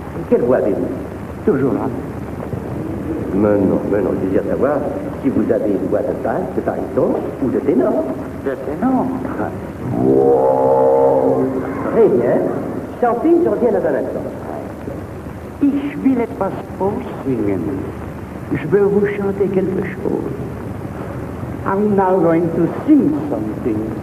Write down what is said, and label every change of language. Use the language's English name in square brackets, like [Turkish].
[French] Quelle voix avez-vous? Toujours là. Mais non, je désire savoir si vous avez une voix de basse, de baryton ou de ténor. De ténor? Wow. Très bien. Chantez, je reviens dans un instant. [German] Ich will etwas vorsingen. [French] Je veux vous chanter quelque chose. [English] I'm now going to sing something.